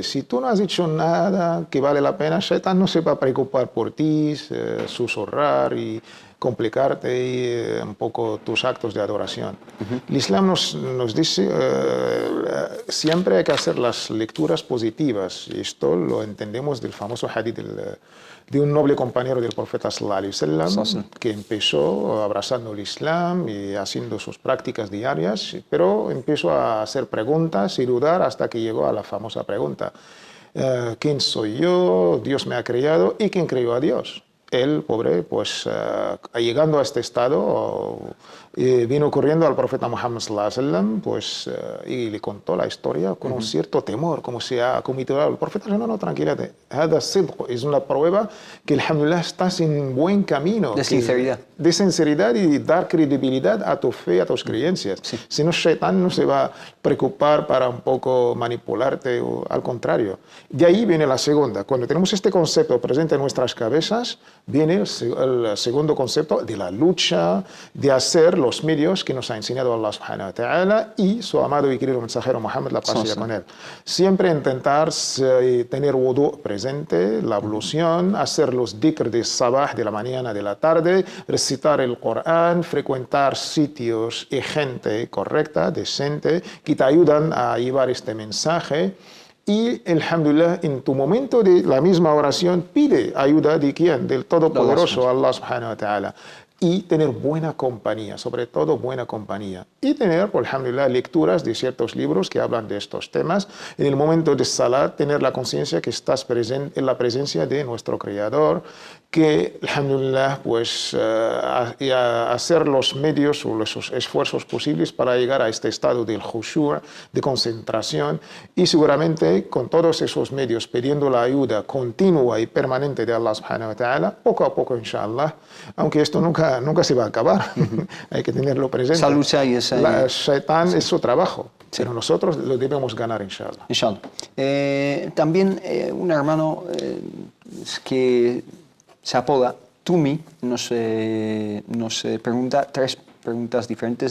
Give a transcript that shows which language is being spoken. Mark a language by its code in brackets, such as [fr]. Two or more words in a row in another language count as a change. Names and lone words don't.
[es] Si tú no has hecho nada que vale la pena, Shaitan no se va a preocupar por ti, susurrar y complicarte un poco tus actos de adoración. El Islam nos dice siempre hay que hacer las lecturas positivas, y esto lo entendemos del famoso hadith de un noble compañero del profeta [ar] صلى الله عليه وسلم, [es] que empezó abrazando el Islam y haciendo sus prácticas diarias, pero empezó a hacer preguntas y dudar hasta que llegó a la famosa pregunta: ¿quién soy yo? Dios me ha creado, ¿y quién creó a Dios? Él, pobre, pues llegando a este estado, vino corriendo al profeta Muhammad [ar] صلى الله عليه وسلم, [es] pues, y le contó la historia con un cierto temor, como se ha cometido. El profeta dijo: no, tranquilízate, es una prueba que, alhamdulillah, estás en buen camino. De sinceridad. De sinceridad y dar credibilidad a tu fe, a tus creencias. Sí. Si no, Shaitán no se va a preocupar para un poco manipularte, o al contrario. De ahí viene la segunda. Cuando tenemos este concepto presente en nuestras cabezas, viene el segundo concepto de la lucha, de hacer los medios que nos ha enseñado Allah [ar] سبحانه وتعالى [es] y su amado y querido mensajero Muhammad, la paz y con él. Siempre intentar tener wudu presente, la ablución, hacer los dhikr de sabah, de la mañana, de la tarde, recitar el Corán, frecuentar sitios y gente correcta, decente, que te ayudan a llevar este mensaje. Y, alhamdulillah, en tu momento de la misma oración, pide ayuda de quién, del Todopoderoso, [ar] الله سبحانه وتعالى. [es] Y tener buena compañía, sobre todo buena compañía. Y tener, por alhamdulillah, lecturas de ciertos libros que hablan de estos temas. En el momento de salat, tener la conciencia que estás en la presencia de nuestro Creador, que, alhamdulillah, pues, hacer los medios o los esfuerzos posibles para llegar a este estado del khushu', de concentración, y seguramente con todos esos medios, pidiendo la ayuda continua y permanente de Allah [ar] سبحانه وتعالى, [es] poco a poco, inshallah, aunque esto nunca se va a acabar, hay que tenerlo presente. Esa lucha y esa... Shaitán es su trabajo, pero nosotros lo debemos ganar, inshallah. Inshallah. También un hermano que se apoda Tumi nos pregunta tres preguntas diferentes.